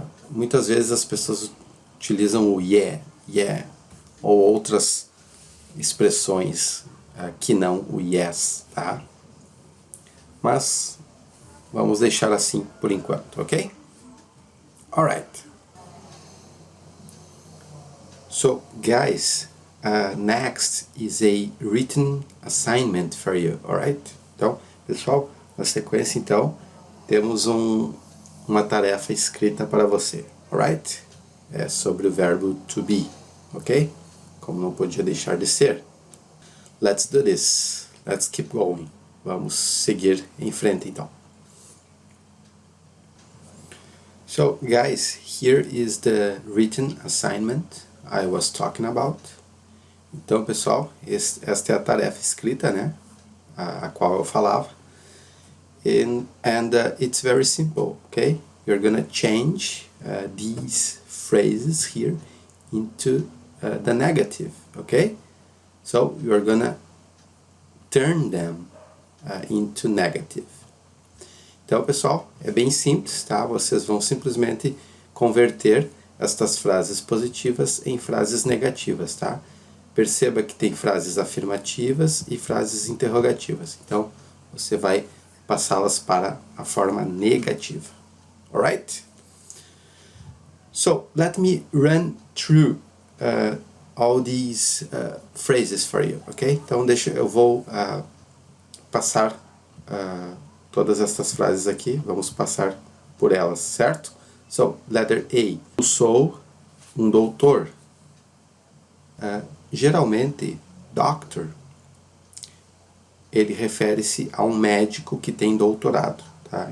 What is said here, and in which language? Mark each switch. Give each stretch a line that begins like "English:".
Portuguese: Muitas vezes as pessoas utilizam o yeah, ou outras expressões que não o yes, tá? Mas vamos deixar assim por enquanto, ok?
English: Alright. So, guys, next is a written assignment for you, alright?
Portuguese: Então, pessoal, na sequência, então, temos uma tarefa escrita para você, alright? É sobre o verbo to be, ok? Como não podia deixar de ser.
English: Let's do this. Let's keep going.
Portuguese: Vamos seguir em frente, então.
English: So, guys, here is the written assignment I was talking about.
Portuguese: Então, pessoal, esta é a tarefa escrita, né? A qual eu falava.
English: And it's very simple, okay? You're gonna change these phrases here into the negative, okay? So, you're gonna turn them into negative.
Portuguese: Então, pessoal, é bem simples, tá? Vocês vão simplesmente converter estas frases positivas em frases negativas, tá? Perceba que tem frases afirmativas e frases interrogativas. Então, você vai passá-las para a forma negativa.
English: Alright? So, let me run through all these phrases for you, ok?
Portuguese: Então, eu vou passar todas estas frases aqui. Vamos passar por elas, certo?
English: So, letter A.
Portuguese: Eu sou um doutor. Geralmente, doctor, ele refere-se a um médico que tem doutorado, tá?